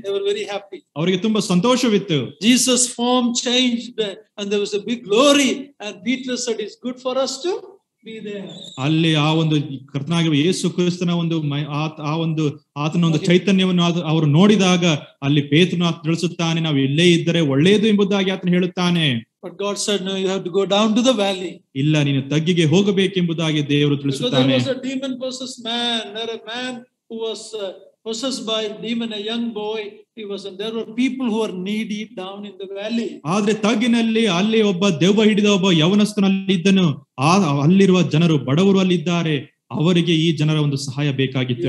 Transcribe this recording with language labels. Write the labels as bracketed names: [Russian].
[English] they were very happy. [Kannada] ಅವರಿಗೆ ತುಂಬಾ ಸಂತೋಷವಿತ್ತು. [English] Jesus' form changed and there was a big glory, and Peter said it's good for us to be there. [Kannada] ಅಲ್ಲಿ ಆ ಒಂದು ಕರ್ತನಾಗಿರುವ ಯೇಸು ಕ್ರಿಸ್ತನ ಒಂದು ಆ ಒಂದು ಆತನ ಒಂದು ಚೈತನ್ಯವನ್ನು ಅವರು ನೋಡಿದಾಗ ಅಲ್ಲಿ ಪೇತ್ರನು ತಿಳಿಸುತ್ತಾನೆ, ನಾವು ಇಲ್ಲೇ ಇದ್ದರೆ ಒಳ್ಳೆಯದು ಎಂಬುದಾಗಿ ಆತನು ಹೇಳುತ್ತಾನೆ. [English] But God said, no, you have to go down to the valley. [Kannada] ಇಲ್ಲ, ನೀನು ತಗ್ಗಿಗೆ ಹೋಗಬೇಕೆಂಬುದಾಗಿ ದೇವರು ತಿಳಿಸುತ್ತಾನೆ. [English] There was a demon possessed man, a man who was possessed by a demon, a young boy. There were people who were needy down in the valley. [Kannada] ಆದ್ರೆ ತಗ್ಗಿನಲ್ಲಿ ಅಲ್ಲಿ ಒಬ್ಬ ದೆವ್ವ ಹಿಡಿದ ಒಬ್ಬ ಯವನಸ್ಥನಲ್ಲಿ ಇದ್ದನು. ಅಲ್ಲಿರುವ ಜನರು ಬಡವರು ಅಲ್ಲಿದ್ದಾರೆ, ಅವರಿಗೆ ಈ ಜನರ ಒಂದು ಸಹಾಯ ಬೇಕಾಗಿತ್ತು.